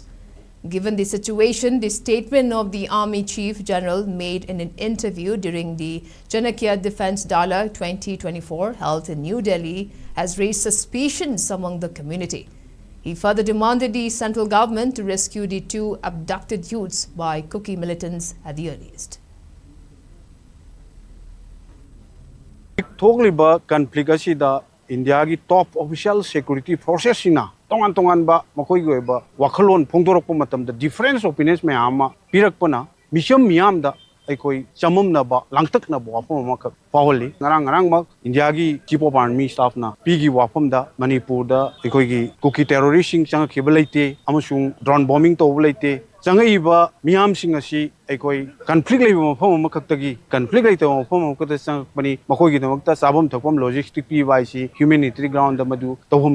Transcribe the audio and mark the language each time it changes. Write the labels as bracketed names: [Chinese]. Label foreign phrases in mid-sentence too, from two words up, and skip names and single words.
[English] Given the situation, the statement of the Army Chief General made in an interview during the Janakya Defence Dialogue 2024 held in New Delhi has raised suspicions among the community. He further demanded the central government to rescue the 2 abducted youths by Kuki militants at the earliest. [Manipuri] Thogliba conflict asida India gi [English] top official security forces [Manipuri] sina tongan ba makoi go ba wakhalon phongdorok matam da [English] difference opinions [Manipuri] me ama pirakpana misham miyam da aikoi chamum na ba langtak na ba wafam ma ka pawli ngarang ma India gi [English] chief of army staff [Manipuri] na pigi wafam da Manipur da aikoi gi Kuki terrorist sing chang khibalaite amusung [English] drone bombing [Manipuri] to bulaite changai miyam sing asi aikoi conflict lei mafam ma khaktagi conflict lei to mafam ma kata sang pani makoi gi damakta sabam thokam logistic pi bai si [English] humanitarian ground [Manipuri] da madu tohum